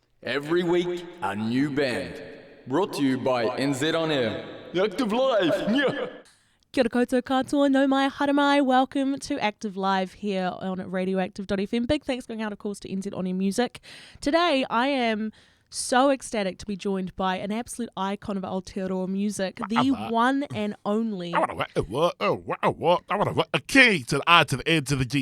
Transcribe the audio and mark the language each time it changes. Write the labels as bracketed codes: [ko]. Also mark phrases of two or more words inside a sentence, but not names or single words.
[en] Every week, a new band. Brought to you by NZ On Air. Active Live! Yeah. [mi] Kia ora koutou katoa, no mai haramai. [en] Welcome to Active Live here on radioactive.fm. Big thanks going out, of course, to NZ On Air Music. Today, I am so ecstatic to be joined by an absolute icon of Aotearoa music, the one and only. I want a K to the I to the N to the G.